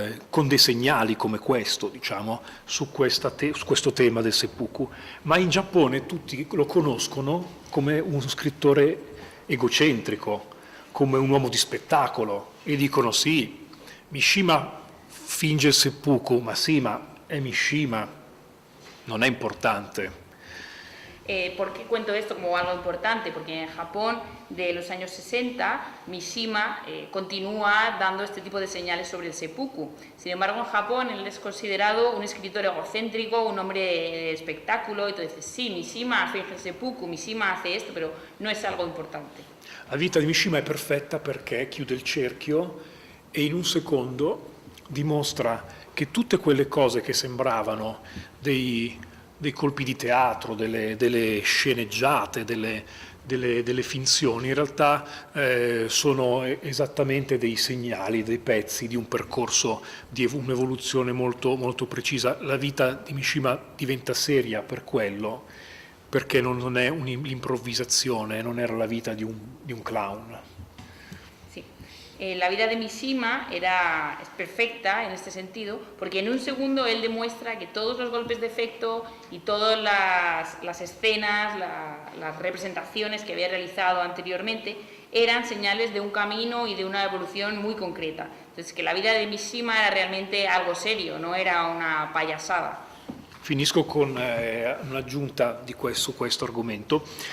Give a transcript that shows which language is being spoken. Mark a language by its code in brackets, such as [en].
[it] con dei segnali come questo, diciamo, su questo tema del seppuku, ma in Giappone tutti lo conoscono come uno scrittore egocentrico, come un uomo di spettacolo, e dicono sì, Mishima finge il seppuku, ma sì, ma è Mishima, non è importante. [es] ¿Por qué cuento esto como algo importante? Porque en Japón de los años 60 Mishima continúa dando este tipo de señales sobre el seppuku. Sin embargo, en Japón él es considerado un escritor egocéntrico, un hombre de espectáculo, y tú dices, sí, Mishima finge el seppuku, Mishima hace esto, pero no es algo importante. [it] La vita di Mishima è perfetta perché chiude il cerchio e in un secondo dimostra che tutte quelle cose che sembravano dei colpi di teatro, delle sceneggiate, delle finzioni, in realtà sono esattamente dei segnali, dei pezzi di un percorso di un'evoluzione molto, molto precisa. La vita di Mishima diventa seria per quello, perché non è l'improvvisazione, non era la vita di un clown. [es] La vida de Mishima es perfecta en este sentido, porque en un segundo él demuestra que todos los golpes de efecto y todas las escenas, las representaciones que había realizado anteriormente eran señales de un camino y de una evolución muy concreta. Entonces, que la vida de Mishima era realmente algo serio, no era una payasada. [it] Finisco con un'aggiunta su questo argomento.